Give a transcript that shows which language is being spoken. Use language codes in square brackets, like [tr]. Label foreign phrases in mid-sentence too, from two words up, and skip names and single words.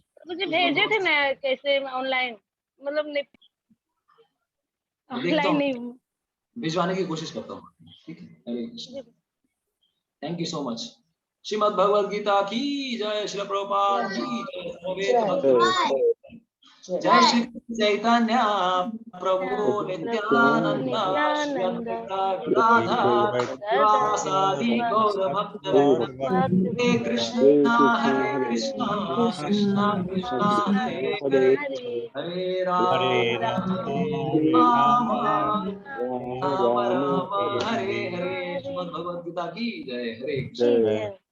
[hi] मुझे भेजे थे ना, कैसे ऑनलाइन, मतलब ऑनलाइन नहीं, भिजवाने की कोशिश करता हूँ, ठीक है। हरे कृष्णा, [en] thank you so much. [hi] श्रीमद् भगवद गीता की जय। श्रील प्रभुपाद की जय। जय श्री चैतन्य प्रभु नित्यानंद श्री अद्वैत गदाधर श्रीवासादि गौर भक्त हरे कृष्णा कृष्णा कृष्णा हरे हरे, हरे राम राम राम हरे हरे। श्रीमद् भगवद गीता की जय। हरे कृष्ण।